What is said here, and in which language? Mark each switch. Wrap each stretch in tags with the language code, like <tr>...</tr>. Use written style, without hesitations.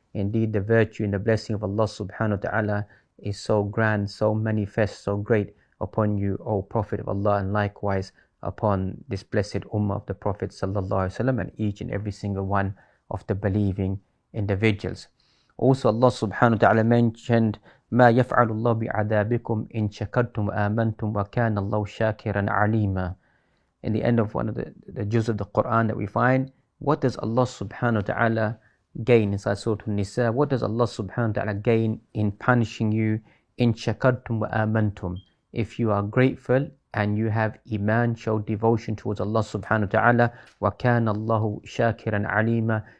<en>Indeed, the virtue and the blessing of Allah subhanahu wa ta'ala is so grand, so manifest, so great upon you, O Prophet of Allah, and likewise upon this blessed ummah of the Prophet sallallahu alaihi wasallam, and each and every single one of the believing individuals. Also, Allah subhanahu wa ta'ala mentioned,</en> <ar>مَا يَفْعَلُ اللَّهُ بِعَذَابِكُمْ إِن شَكَرْتُمْ وَآمَنْتُمْ وَكَانَ اللَّهُ شَاكِرًا عَلِيمًا.</ar> <en>In the end of one of the juz of the Quran that we find, what does Allah subhanahu wa ta'ala gain inside Surah An-Nisa? What does Allah subhanahu wa ta'ala gain in punishing you?</en> <ar>In shakartum wa amantum.</ar> <en>If you are grateful and you have iman, show devotion towards Allah subhanahu wa ta'ala,</en> <ar>wa kana Allahu shakiran alima.</ar>